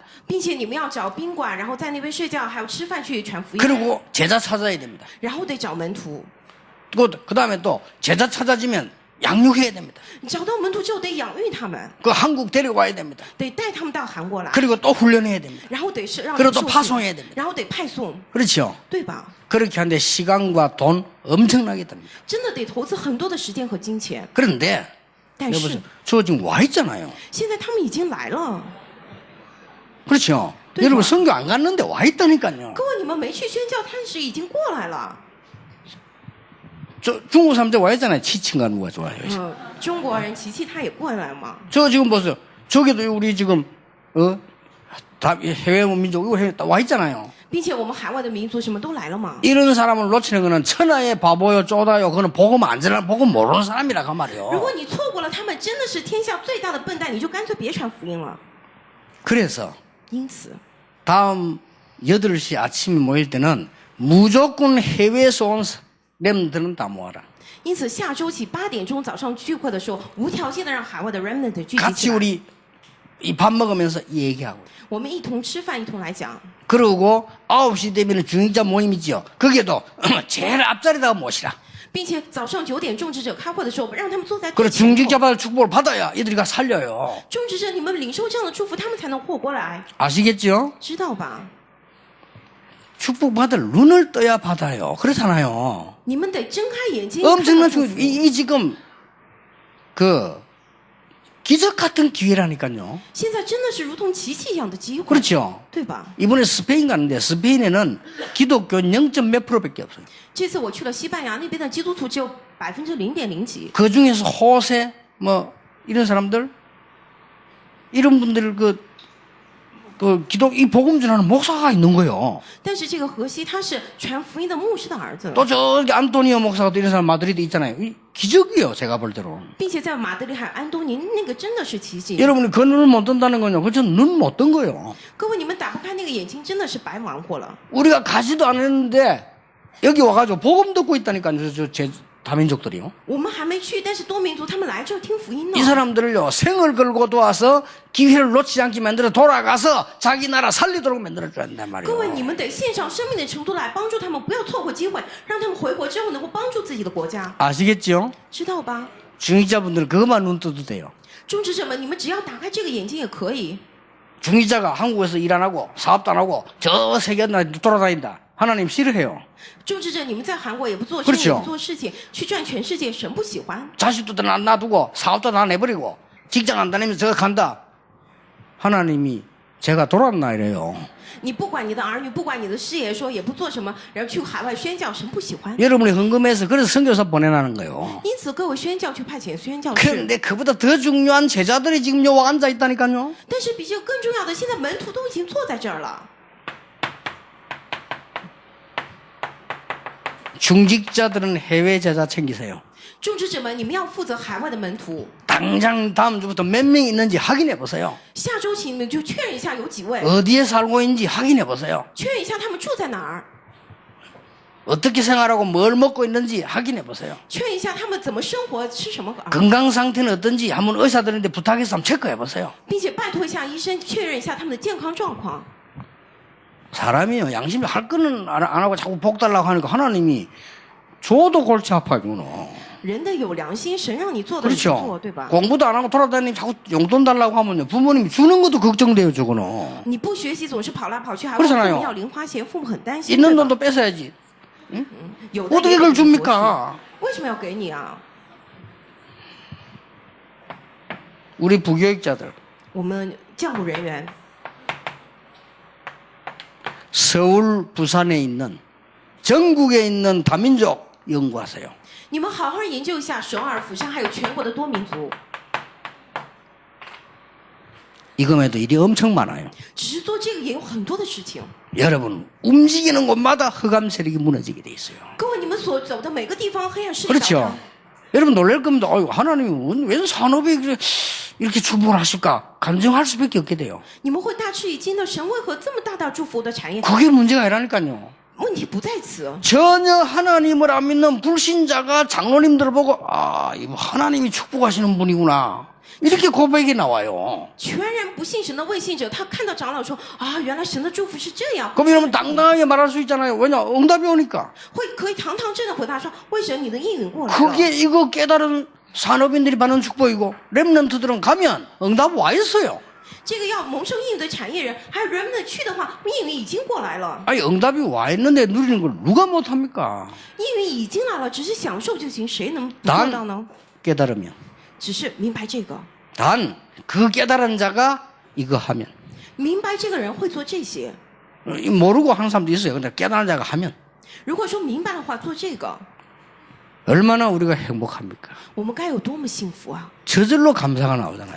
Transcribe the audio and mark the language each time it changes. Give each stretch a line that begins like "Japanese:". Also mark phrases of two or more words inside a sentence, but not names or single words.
Chinese: 并且你们要找宾馆，然后在那边睡觉，还有吃饭去传福音，
Korean: 그리고 제자 찾아야 됩니다.
Chinese: 然后得找门徒，
Korean: 그 다음에 또 제자 찾아지면 양육해야 됩니다.
Chinese: 找到门徒之后得养育他们，
Korean: 그 한국 데려와야 됩니다.
Chinese: 得带他们到韩国来，
Korean: 그리고 또 훈련해야 됩니다.
Chinese: 然后得是让
Korean: 그리고
Chinese: 他
Korean: 또
Chinese: 们受
Korean: 파송해야
Chinese: 训
Korean: 됩니다.
Chinese: 然后得派送，
Korean: 그렇죠?
Chinese: 对吧？
Korean: 그렇게 하는데 시간과 돈 엄청나게 듭니다.
Chinese: 真的得投资很多的时间和金钱，
Korean: 그런데
Chinese: 但是
Korean: 여보세요. 저 지금 와 있잖아요.
Chinese: 现在他们已经来了。
Korean: 그렇죠? 네, 여러분 뭐. 선교 안 갔는데 와 있다니까요.
Chinese: 各位，你们没去宣教，但是已经过来了。
Korean: 저 중국 사람들 와 있잖아요. 치친가 누가 좋아요.
Chinese: 中国人琪琪他也过来嘛。
Korean: 저 지금 보세요. 저기도 우리 지금 다 해외 민족 이거 와 있잖아요.
Chinese: 并且我们海外的民族什么都来了嘛。
Korean: 이런 사람을 놓치는 거는 천하의 바보요 쪼다요. 그거는 복음 안 전하 복음 모르는 사람이라 그
Chinese: 如
Korean: 말이에요.
Chinese: 果你错过了他们，真的是天下最大的笨蛋，你就干脆别传福音了。
Korean: 그래서
Chinese: 因此，
Korean: 다음 8시 아침에 모일 때는 무조건 해외에서 온 렘들은 다 모아라.
Chinese: 因此下周起8点钟早上聚会的时候，无条件的让海外的 remnant 聚集
Korean: 같이
Chinese: 起来，
Korean: 우리 이 밥 먹으면서 얘기하고.
Chinese: 我们一同吃饭，一同来讲。
Korean: 그러고 9시 되면 중직자 모임이지요. 거기에도 제일 앞자리다가 모시라.
Chinese: 并且早上9点众职者开会的时候，让他们坐在
Korean: 그리고
Chinese: 最前
Korean: 중직자
Chinese: 后。
Korean: 받을 축복을 받아야 이들이 가 살려요.
Chinese: 众职者，你们领受这样的祝福，他们才能活过来，
Korean: 아시겠죠?
Chinese: 知道吧？
Korean: 축복 받을 눈을 떠야 받아요. 그렇잖아요.
Chinese: 你们得睁开眼睛。
Korean: 엄청난
Chinese: 看到祝
Korean: 축복.
Chinese: 福
Korean: 이 지금 그 기적 같은 기회라니까요.
Chinese: 现在真的是如同奇迹一样的机会，
Korean: 그렇죠?
Chinese: 对吧？
Korean: 이번에 스페인 갔는데 스페인에는 기독교 0. 몇 프로밖에 없어요.
Chinese: 这次我去了西班牙，那边的基督徒只有0.0几，
Korean: 그 중에서 호세 뭐 이런 사람들 이런 분들 그 기독 이 복음 전하는 목사가 있는 거예요.
Chinese: 但是这个荷西他是传福音的牧师的儿子，
Korean: 또 저기 안토니오 목사가 또 이런 사람 마드리드 있잖아요. 이 기적이에요. 제가 볼 때로.
Chinese: 并且在马德里还有安东尼，那个真的是奇迹。
Korean: 여러분이 그 눈을 못 뜬다는 건요. 그저 눈 못 뜬 거예요.
Chinese: 各位，你们打不开那个眼睛，真的是白忙活了。
Korean: 우리가 가지도 않았는데 여기 와가지고 복음 듣고 있다니까요. 제 다민족들이요.
Chinese: 我们还没去，但是多民族他们来这儿听福音
Korean: 이
Chinese: 呢。
Korean: 사람들을요, 생을 걸고 도와서 기회를 놓치지 않게 만들어 돌아가서 자기 나라 살리도록 만들어줘야 된단
Chinese: 各位，
Korean: 말이에요.
Chinese: 你们得献上生命的程度来帮助他们，不要错过机会，让他们回国之后能够帮助自己的国家，
Korean: 아시겠죠?
Chinese: 知道吧？
Korean: 중위자분들은 그것만 눈 떠도 돼요.
Chinese: 种植者们，你们只要打开这个眼睛也可以。
Korean: 중위자가 한국에서 일 안 하고 사업도 안 하고 저 세계 나라 돌아다닌다. 하나님 싫어해요.
Chinese: 种植者，你们在韩国也不做生意，
Korean: 그렇죠
Chinese: 也不做事情，去赚全世界，神不喜欢。
Korean: 자식도 다 놔두고 사업도 다 내버리고 직장 안 다니면서 저거 간다. 하나님이 제가 돌았나 이래요.
Chinese: 你不管你的儿女，不管你的事业，说也不做什么，然后去海外宣教，神不喜欢。
Korean: 여러분이 헌금해서 그래서 선교사 보내라는 거예요.
Chinese: 因此，各位宣教去派遣宣教士。
Korean: 그런데 그보다 더 중요한 제자들이 지금 요 앉아 있다니까요.
Chinese: 但是比这个更重要的，现在门徒都已经坐在这儿了。
Korean: 중직자들은 해외 제자 챙기세요.
Chinese: 种植者们，你们要负责海外的门徒。
Korean: 당장 다음 주부터 몇 명 있는지 확인해 보세요.
Chinese: 下周起你们就确认一下有几位，
Korean: 어디에 살고 있는지 확인해 보세요.
Chinese: 确认一下他们住在哪儿，
Korean: 어떻게 생활하고 뭘 먹고 있는지 확인해 보세요.
Chinese: 确认一下他们怎么生活，吃什么，
Korean: 건강 상태는 어떤지 한번 의사들한테 부탁해서 한번 체크해 보세요.
Chinese: 并且拜托一下医生，确认一下他们的健康状况。
Korean: 사람이요, 양심이 할 거는 안 하고 자꾸 복 달라고 하니까 하나님이 줘도 골치 아파지구나.
Chinese: 人的有良心，神让你做的你就
Korean: 그렇죠.
Chinese: 做，对吧？
Korean: 공부도 안 하고 돌아다니면 자꾸 용돈 달라고 하면요, 부모님이 주는 것도 걱정돼요, 저거는.
Chinese: 你不学习，总是跑来跑去，还问父
Korean: 그렇잖아요
Chinese: 母要零花钱，父母很担心。
Korean: 있는
Chinese: 对吧
Korean: 돈도 뺏어야지.
Chinese: 有的
Korean: 어떻게
Chinese: 也
Korean: 그걸
Chinese: 给你索取
Korean: 줍니까?
Chinese: 为什么要给你啊？
Korean: 우리 부교육자들
Chinese: 我们教务人员，
Korean: 서울, 부산에 있는 전국에 있는 다민족 연구하세요.
Chinese: 你们好好研究一下首尔、釜山还有全国的多民族。
Korean: 이거에도 일이 엄청 많아요.
Chinese: 只是做这个也有很多的事情。
Korean: 여러분, 움직이는 곳마다 흑암 세력이 무너지게 돼 있어요.
Chinese: 各位，你们所走的每个地方，黑暗势力
Korean: 그렇죠.
Chinese: 倒塌。
Korean: 여러분 놀랄 겁니다. 하나님이 웬 산업이 이렇게 축복을 하실까? 간증할 수밖에 없게 돼요.
Chinese: 你们会大吃一惊的，神为何这么大大祝福我的产业？
Korean: 그게 문제가 아니라니까요.
Chinese: 问题不在此，
Korean: 전혀 하나님을 안 믿는 불신자가 장로님들을 보고 이거 하나님이 축복하시는 분이구나. 이렇게 고백이 나와요.
Chinese: 全然不信神的未信者，他看到长老说啊，原来神的祝福是这样，
Korean: 그럼 여러분 당당하게 말할 수 있잖아요. 왜냐? 응답이 오니까.
Chinese: 可以堂堂正的回答说，为神你的应允过来了。
Korean: 그게 이거 깨달은 산업인들이 받는 축복이고 랩런트들은 가면 응답 와 있어요.
Chinese: 这个要蒙受应允的产业人，还有人们去的话，应允已经过来了，
Korean: 아니 응답이 와 있는데 누리는 걸 누가 못합니까?
Chinese: 应允已经来了，只是享受就行，谁能不做到呢？
Korean: 깨달으면.
Chinese: 只是明白这个，
Korean: 단 그 깨달은 자가 이거 하면
Chinese: 明白这个人会做这些。
Korean: 모르고 하는 사람도 있어요. 근데 깨달은 자가 하면
Chinese: 如果说明白的话，做这个，
Korean: 얼마나 우리가 행복합니까?
Chinese: 我们该有多么幸福啊！
Korean: 저절로 감사가 나오잖아요.